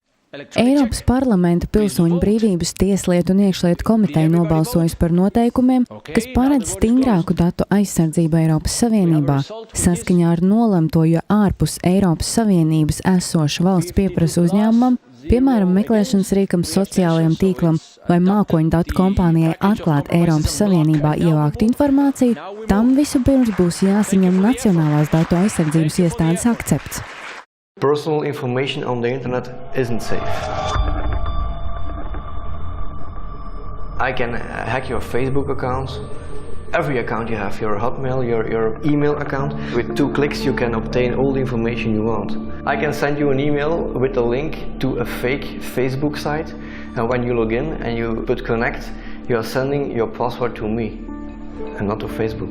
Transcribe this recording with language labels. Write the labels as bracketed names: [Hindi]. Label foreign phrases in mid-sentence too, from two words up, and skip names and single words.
[Latvian] Eiropas Parlamenta Pilsoņu brīvības, tieslietu un iekšlietu komiteja nobalsojusi par noteikumiem, kas paredz stingrāku datu aizsardzību Eiropas Savienībā, saskaņā ar nolemto, jo ārpus Eiropas Savienības esoša valsts pieprasa uzņēmumam, piemēram, meklēšanas rīkam, sociālajam, tīklam vai mākoņdatu kompānijai atklāt Eiropas Savienībā ievāktu informāciju, tam vispirms būs jāsaņem Nacionālās datu aizsardzības iestādes akcepts. [English] Personal information on the internet isn't safe. I can hack your Facebook account, every account you have, your Hotmail, your email account. With 2 clicks you can obtain all the information you want. I can send you an email with a link to a fake Facebook site, and when you log in and you put connect, you are sending your password to me and not to Facebook.